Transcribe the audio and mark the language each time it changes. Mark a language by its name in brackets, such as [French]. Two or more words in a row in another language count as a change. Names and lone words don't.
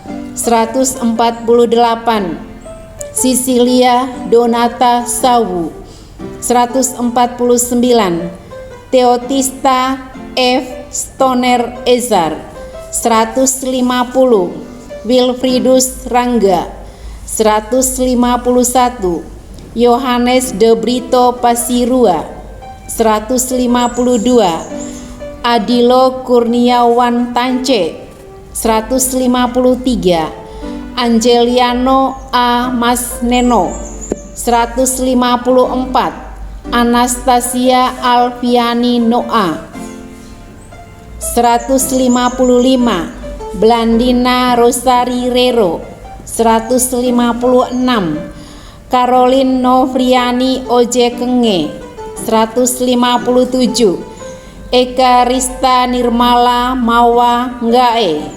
[Indonesian] 148 Sisilia Donata Sawu. 149 Theotista F. Stoner Ezar. 150 Wilfridus Rangga. 151 Yohanes de Brito Pasirua. 152 Adilo Kurniawan Tance. 153 Angeliano A. Masneno. 154 Anastasia Alfiani Noa. 155 Blandina Rosari Rero. 156 Caroline Novriani Ojekenge. 157 Eka Rista Nirmala Mawa Ngae.